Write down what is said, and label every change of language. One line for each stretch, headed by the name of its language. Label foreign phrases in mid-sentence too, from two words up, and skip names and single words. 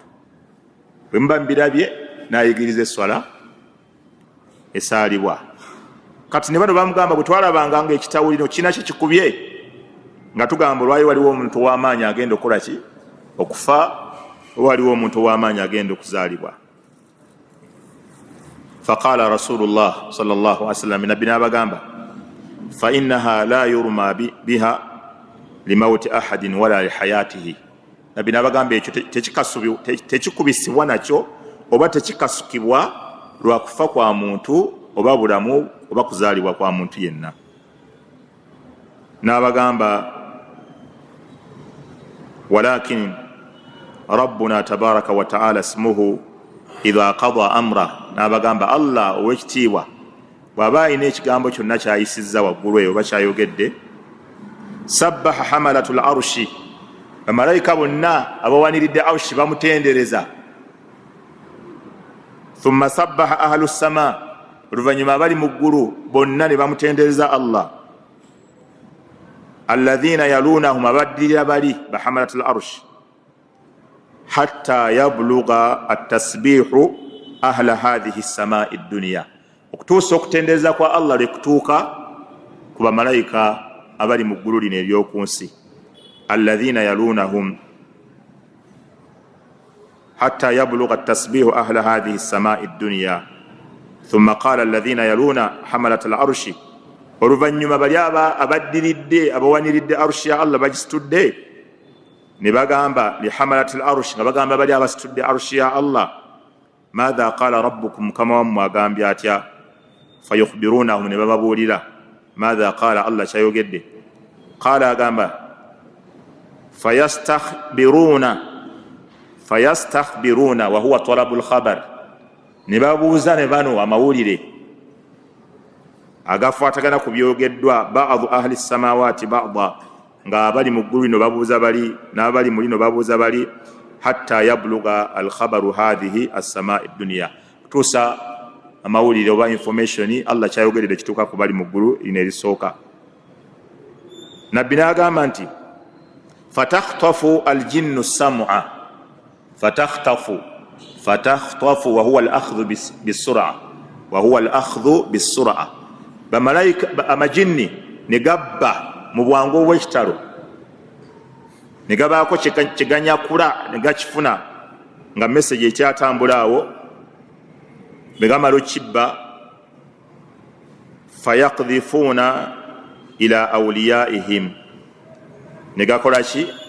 Ganda: Bwe muba mbirabye n'ayigiriza esswala esaalibwa. Kati ne bano bamugamba bwe twalabanga ng'ekitawuliro kina kye kikubye nga tugamba olwali waliwo omuntu ow'amaanyi agenda okukola ki? Okufa, waliwo omuntu ow'amaanyi agenda okuzaalibwa.
Arabic: فقال رسول الله صلى الله عليه وسلم,
Ganda: nabbi n'abagamba
Arabic: فإنها لا يرمى بها لموت أحد ولا لحياته.
Ganda: Nabbi n'abagamba ekyo tekikubisibwa nakyo oba tekikasukibwa lwa kufa kwa muntu oba bulamu oba kuzaalibwa kwa muntu yenna.
Arabic: N'abagamba ولكن ربنا تبارك وتعالى اسمه إذا قضى أمرا.
Ganda: N'abagamba Allah ow'ekitiibwa bw'aba alina ekigambo kyonna kyayisizza waggulu eyo oba kyayogedde,
Arabic: سبح حملة العرش,
Ganda: bamalayika bonna abawaniridde arshi bamutendereza.
Arabic: ثم سبح أهل السماء,
Ganda: oluvannyuma abali mu ggulu bonna ne bamutendereza Allah.
Arabic: الذين يلونهم,
Ganda: abaddirira bali
Arabic: بحملة العرش حتى يبلغ التسبيح أهل هذه السماء الدنيا,
Ganda: okutuusa okutendereza kwa Allah lekutuuka ku bamalayika abali mu ggulu lino ery'oku nsi.
Arabic: الذين يلونهم حتى يبلغ التسبيح أهل هذه السماء الدنيا. ثم قال الذين يلون حملة العرش,
Ganda: oluvannyuma bali abaddiridde abawaniridde arshi ya Allah bagisitudde ne bagamba
Arabic: لحملة العرش,
Ganda: nga bagamba bali abasitudde arshi ya Allah,
Arabic: ماذا قال ربكم,
Ganda: mukama wammwe agambye atya? Fayukhbirunahum, ne bababuulira
Arabic: ماذا قال
Ganda: Allah kyayogedde. Qala agamba
Arabic: فيستخبرون وهو طلب الخبر,
Ganda: ne babuuza ne bano amawulire agafaatagana ku byogeddwa.
Arabic: بعض أهل السماوات بعضا,
Ganda: nga abali mu ggulu lino babuuza bali n'abali mu lino babuuza bali.
Arabic: حتى يبلغ الخبر هذه السماء الدنيا,
Ganda: kutuusa amawulire oba information Allah kyayogedde kituuka ku bali mu ggulu lino erisooka. Nabbi n'agamba nti
Arabic: فتخطف الجن السمع فتخطف وهو الأخذ بالسرعة وهو الأخذ بالسرعة, wa huwa al-akhdhu bis-sur'a.
Ganda: Bamalayika amajinni ne gabba mu bwangu obw'ekitalo, ne gabaako kiganyakula ne gakifuna nga message ekyatambula awo. Bwe gamala okibba,
Arabic: فيقذفونه إلى أوليائهم,
Ganda: ne gakola ki?